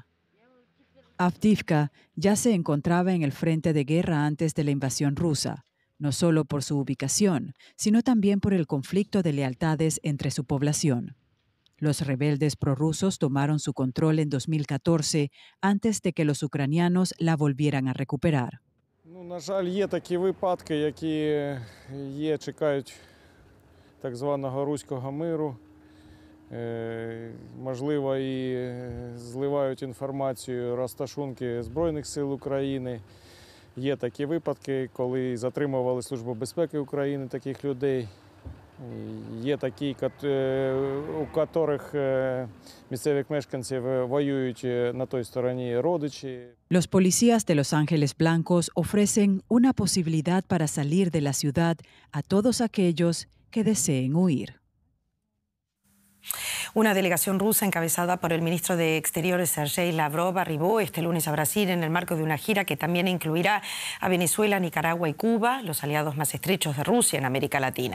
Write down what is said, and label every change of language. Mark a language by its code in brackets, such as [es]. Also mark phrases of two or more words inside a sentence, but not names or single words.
[es] Avdiivka ya se encontraba en el frente de guerra antes de la invasión rusa, no solo por su ubicación, sino también por el conflicto de lealtades entre su población. Los rebeldes prorrusos tomaron su control en 2014 antes de que los ucranianos la volvieran a recuperar. [uk] На жаль, є такі випадки, які чекають так званого руського миру. Можливо, і зливають інформацію розташунки Збройних сил України. Є такі випадки, коли затримували Службу безпеки України таких людей. Є такі, у яких місцевих мешканців воюють на той стороні родичі. [es] Los policías de Los Ángeles Blancos ofrecen una posibilidad para salir de la ciudad a todos aquellos que deseen huir. Una delegación rusa encabezada por el ministro de Exteriores Sergei Lavrov arribó este lunes a Brasil en el marco de una gira que también incluirá a Venezuela, Nicaragua y Cuba, los aliados más estrechos de Rusia en América Latina.